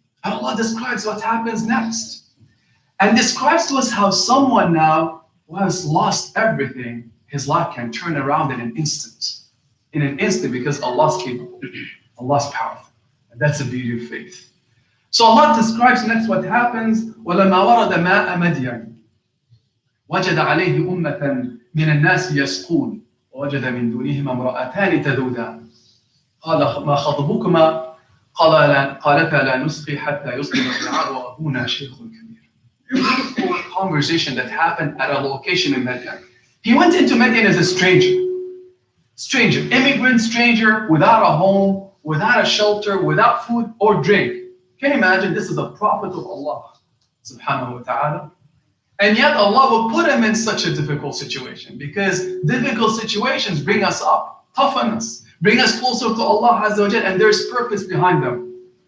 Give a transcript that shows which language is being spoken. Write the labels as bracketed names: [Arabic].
[English] And Allah describes what happens next. And describes to us how someone now who has lost everything, his life can turn around in an instant. In an instant, because Allah's capable. Allah's powerful. And that's the beauty of faith. So Allah describes next what happens. [Arabic] وَلَمَا وَرَدَ مَاءَ مَدْيَنَ وَجَدَ عَلَيْهِ أُمَّةً مِنَ النَّاسِ يَسْقُونَ وَوَجَدَ مِن دُونِهِمَا امْرَأَتَانِ تَذُودَانِ قَالَ مَا خَطْبُكُمَا قالتا لا نسقي حتى يصدر الرعاء وأبونا شيخ كبير. [English] Beautiful conversation that happened at a location in Midian. He went into Midian as a stranger, immigrant stranger, without a home, without a shelter, without food or drink. Can you imagine? This is a prophet of Allah, subhanahu wa ta'ala. And yet Allah will put him in such a difficult situation, because difficult situations bring us up, toughen us, bring us closer to Allah Azza wa Jal, and there's purpose behind them.